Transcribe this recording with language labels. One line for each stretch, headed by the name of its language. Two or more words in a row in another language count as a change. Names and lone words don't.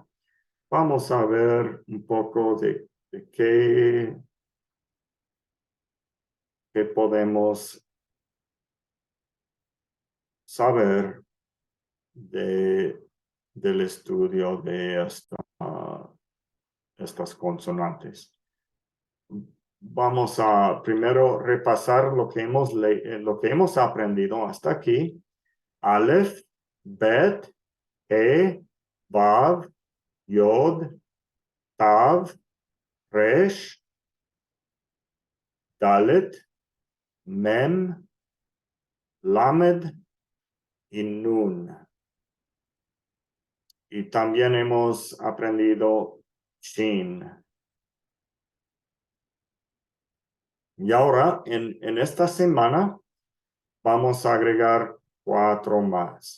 Spanish: Vamos a ver un poco de qué podemos saber del estudio de estas consonantes. Vamos a primero repasar lo que hemos aprendido hasta aquí.
Hebrew: אלף, בית, הא, וו, יוד, תו, ריש, דלת, מם, למד ונון.
Spanish: Y también hemos aprendido Shin. Y ahora, en esta semana, vamos a agregar 4 más.